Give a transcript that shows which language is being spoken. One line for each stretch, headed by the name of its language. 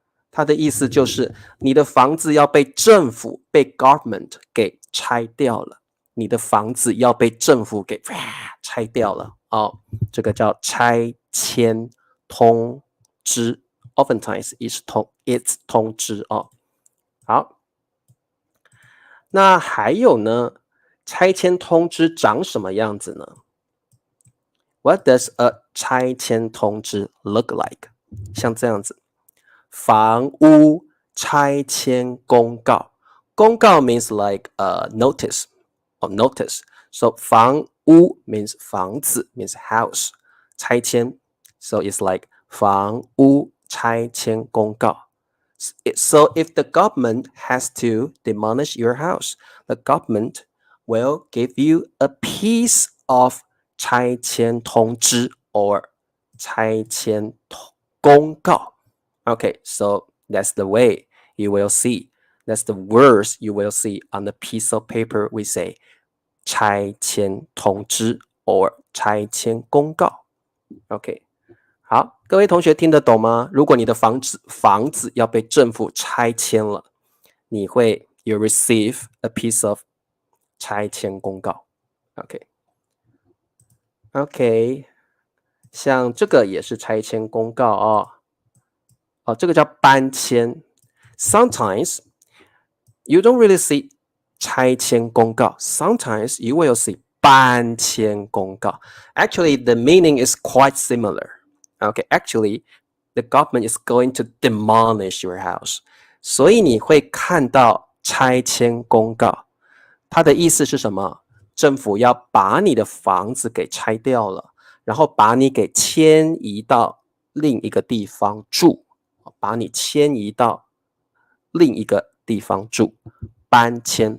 Chinese: 它的意思就是你的房子要被政府被 government 给拆掉了，你的房子要被政府给拆掉了哦，这个叫拆迁通知 ，
English: oftentimes it's
Chinese: 通知哦。好，那还有呢，拆迁通知长什么样子呢？
English: What does a 拆迁通知 look like？
Chinese: 像这样子。房屋拆迁公告，公告
English: means like notice or notice. So 房屋 means 房子 means house. 拆迁 so it's like 房屋拆迁公告。 So if the government has to demolish your house, the government will give you a piece of 拆迁通知 or 拆迁公告。 Okay, so that's the way you will see. That's the words you will see on the piece of paper we say 拆迁通知 or 拆迁公告。
Chinese: OK， 好，各位同学听得懂吗？如果你的房子要被政府拆迁了，你会
English: you receive a piece of
Chinese: 拆迁公告。 OK， 像这个也是拆迁公告哦。这个叫搬迁。
English: Sometimes you don't really see 拆迁公告。 Sometimes you will see 搬迁公告。 Actually, the meaning is quite similar. Okay, actually, the government is going to demolish your house.
Chinese: 所以你会看到拆迁公告，它的意思是什么？政府要把你的房子给拆掉了，然后把你给迁移到另一个地方住。把你迁移到另一个地方住，搬迁。